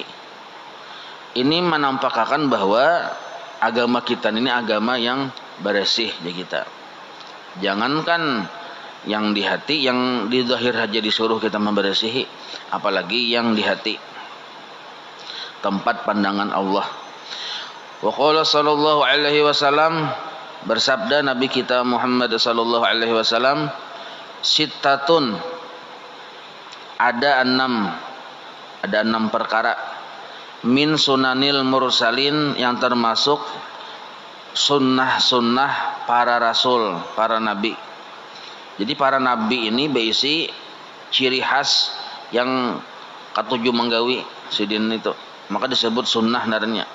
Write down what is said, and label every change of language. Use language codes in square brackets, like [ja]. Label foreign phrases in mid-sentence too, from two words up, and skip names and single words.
[bjn] Ini menampakkan bahwa agama kita ini agama yang bersih ya kita. Jangankan yang di hati, yang di zahir saja disuruh kita membersihi, apalagi yang di hati. Tempat pandangan Allah. [ar] وقال صلى الله عليه وسلم, [bjn] bersabda Nabi kita Muhammad [ar] صلى الله عليه وسلم, [bjn] sittatun, ada enam perkara [ar] من سنن المرسلين, [bjn] yang termasuk sunnah-sunnah para rasul, para nabi. Jadi para nabi ini berisi ciri khas yang ketujuh menggawi sidin itu, maka disebut sunnah naranya.